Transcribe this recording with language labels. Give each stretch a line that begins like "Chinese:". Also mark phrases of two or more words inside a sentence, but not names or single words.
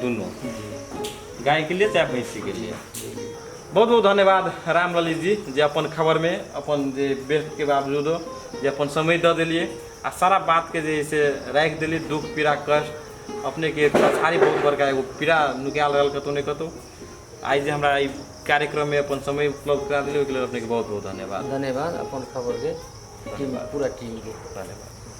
Maithili: दोनों गाय के लिए चाहे भैंसी के लिए। बहुत बहुत धन्यवाद रामलाल जी जे अपन खबर में अपन जे व्यस्त के बावजूद जे अपन समय दे दिलिए आ सारा बात के जैसे राख दिली, दुख पीड़ा कष्ट अपने के पछाड़ी बहुत बड़का एगो पीड़ा नुकाल रहा कतौ नहीं कतौ। आई जे हमरा ई कार्यक्रम में अपन समय उपलब्ध करा दिली ओहि के लिए अपने के बहुत बहुत धन्यवाद। धन्यवाद अपन खबर के पूरा टीम के धन्यवाद।